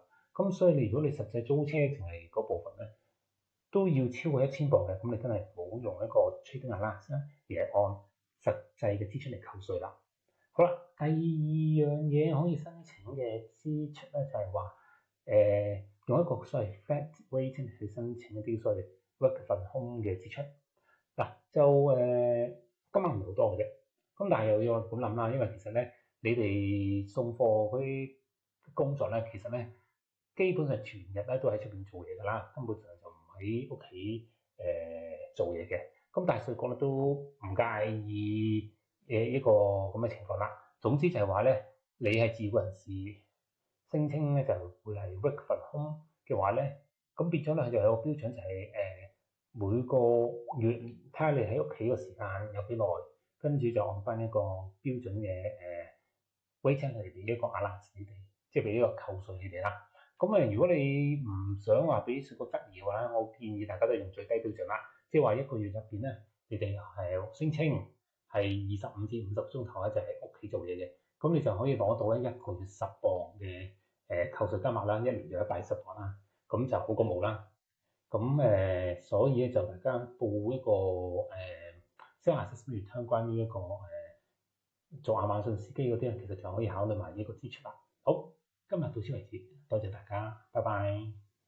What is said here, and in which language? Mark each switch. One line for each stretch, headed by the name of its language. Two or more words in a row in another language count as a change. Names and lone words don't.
Cantonese: 咁所以如果你實際租車淨係嗰部分咧，都要超過1000磅嘅，咁你真係冇用一個
English: trading allowance
Cantonese: 啦，而係按實際嘅支出嚟扣稅啦。好啦，第二樣嘢可以申請嘅支出咧，就係話用一個所謂
English: flat rate
Cantonese: 去申請一啲所謂
English: work from home
Cantonese: 嘅支出。嗱，就今晚唔係好多嘅啫，咁但係又要咁諗啦，因為其實咧，你哋送貨嗰啲工作咧，其實咧基本上全日咧都喺出邊做嘢㗎啦，根本上就唔喺屋企做嘢嘅。咁但係稅局咧都唔介意一個咁嘅情況啦。總之就係話咧，你係自僱人士聲稱咧就會係
English: work from home
Cantonese: 嘅話咧，咁變咗咧佢就有個標準就係每個月睇下你喺屋企嘅時間有幾耐，跟住就按翻一個標準嘅wage嚟俾一個 allowance你哋，即係俾呢個扣稅你哋啦。咁如果你唔想話俾稅局質疑嘅話，我建議大家都用最低標準啦，即係話一個月入邊咧，你哋係聲稱係25至50個鐘頭咧，就喺屋企做嘢嘅，咁你就可以攞到咧一個月10磅嘅扣稅金額啦，一年就110磅啦，咁就好過冇啦。咁所以咧就大家報一個
English: self assessment return
Cantonese: 關於一個做亞馬遜司機嗰啲咧，其實就可以考慮埋呢個支出啦。好，今日到此為止，多謝大家，拜拜。